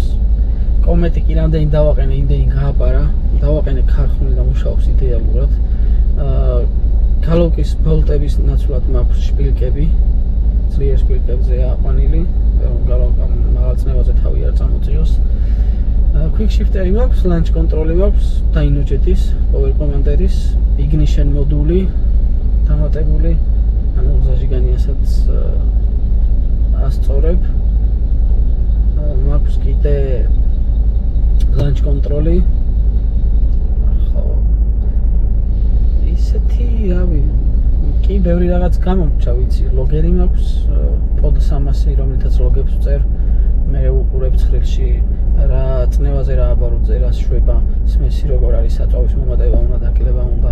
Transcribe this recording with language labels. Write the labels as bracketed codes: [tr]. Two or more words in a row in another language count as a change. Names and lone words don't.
[ka] კომეტი კი რამდენი დავაყენე, იმდენი გააპარა. დავაყენე ქარხნული და მუშაობს იდეალურად. გალოკის ბოლტების ნაცვლად მაქვს შპილკები. ძლიერ შპილკებზეა აყვანილი, რომ გალოკამ მაღალ წნევაზე თავი არ წამოწიოს. [en] quick shifter-ი მაქვს, launch control-ი მაქვს, Dynojet-ის, power commander-ის, ignition [ka] მოდული დამატებული. ანუ ზაჟიგანიასაც ასწორებ. მაქვს კიდე [en] launch control- [ka] ი. ხო. ისეთი, რავი, კი ბევრი რაღაც გამომრჩა, ვიცი, ლოგერი მაქვს, pod 300, რომელთაც ლოგებს ვწერ. მე უყურებ ცხრილში რა წნევაზე რა აბაროძე რა შვება, სმესი როგორ არის საწვავის მომატება უნდა დაკილება უნდა.